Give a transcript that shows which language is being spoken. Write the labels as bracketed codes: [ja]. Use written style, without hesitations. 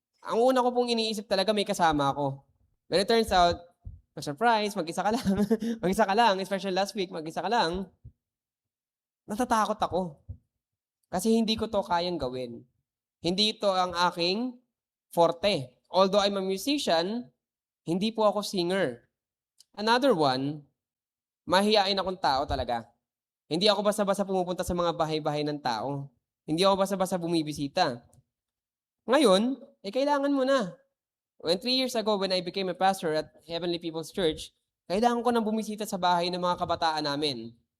[tl] Ang una ko pong iniisip talaga, may kasama ako. [en] But it turns out, surprise, [tl] mag-isa ka lang. Mag-isa ka lang, [en] especially last week, [tl] mag-isa ka lang. Natatakot ako. Kasi hindi ko to kayang gawin. Hindi ito ang aking forte. [en] Although I'm a musician, [tl] hindi po ako singer. [en] Another one, [tl] mahihain akong tao talaga. Hindi ako basta-basta pumupunta sa mga bahay-bahay ng tao. Hindi ako basta-basta bumibisita. Ngayon, kailangan mo na. [en] When 3 years ago, when I became a pastor at Heavenly People's Church, [tl] kailangan ko nang bumisita sa bahay ng mga kabataan namin.